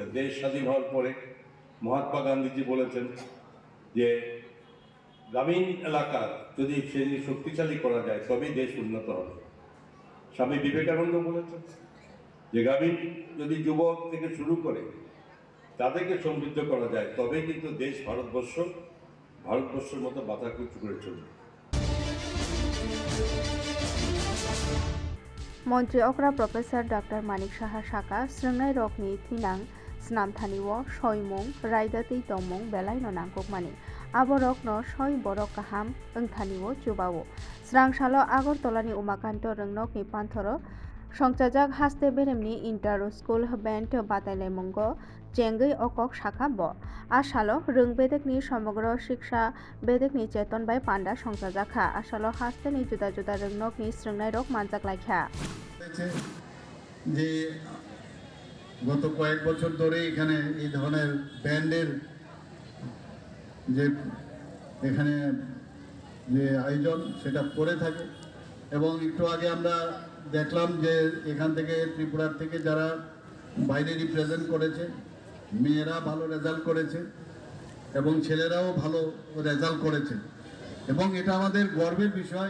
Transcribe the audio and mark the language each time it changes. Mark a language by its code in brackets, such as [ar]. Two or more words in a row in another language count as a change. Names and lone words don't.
[bn] দেশ স্বাধীন হওয়ার পরে মহাত্মা গান্ধীজি বলেছেন যে গ্রামীণ এলাকা যদি সেগুলি শক্তিশালী করা যায় তবেই দেশ উন্নত হবে। স্বামী বিবেকানন্দ বলেছেন যে গ্রামীণ যদি যুবক থেকে শুরু করে তাদেরকে সমৃদ্ধ করা যায় তবেই কিন্তু দেশ ভারতবর্ষের মতো বাধা কুচু করে চলবে। [trp] मन्त्री अक्रा प्रोफेसर डॉक्टर मानिक साहा साका स्रंनाय रकनि थिनां स्नामथानिओ सयमुं रायदातै तंमुं बेलायनो नांगौमानि आबो रकनो सय बरक गाहाम ओंथानिओ जुबावो स्रांसालो आगरतलानि उमाकान्त रोंनकनि पान्थरो संचाजाक हास्ते बेरेमनि [en] inter school band [trp] बादायलायमुंगो चेंगै अकक शाखा ब आसालो रों बेदेकनि समग्र शिक्षा बेदेकनि चेतन बाय पान्डा संचाजाखा आसालो हास्तेनि जुदा जुदा रोंनकनि स्रंनाय रक मानजाक लायखा [bn] যে গত কয়েক বছর ধরে এখানে এই ধরনের ব্যান্ডের যে এখানে যে আয়োজন সেটা করে থাকে এবং একটু আগে আমরা দেখলাম যে এখান থেকে ত্রিপুরার থেকে যারা বাইরে রিপ্রেজেন্ট করেছে মেয়েরা ভালো রেজাল্ট করেছে এবং ছেলেরাও ভালো রেজাল্ট করেছে এবং এটা আমাদের গর্বের বিষয়।